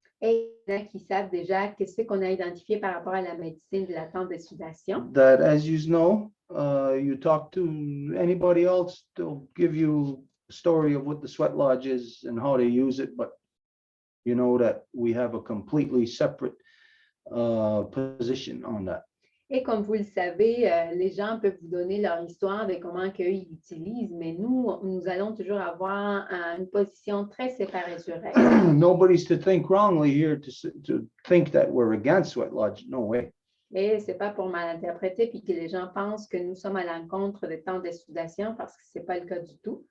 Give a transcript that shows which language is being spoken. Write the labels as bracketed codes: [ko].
[fr] Et il y en a qui savent déjà qu'est-ce qu'on a identifié par rapport à la médecine de la tente de sudation. [en] That, as you know, you talk to anybody else, they'll give you a story of what the sweat lodge is and how they use it, but you know that we have a completely separate position on that. [fr] Et comme vous le savez, les gens peuvent vous donner leur histoire de comment ils l'utilisent, mais nous allons toujours avoir une position très séparée sur elle. [en] Nobody's to think wrongly here to think that we're against sweat lodge. No way. [fr] Et ce n'est pas pour mal interpréter puis que les gens pensent que nous sommes à l'encontre des temps de sudation parce que ce n'est pas le cas du tout.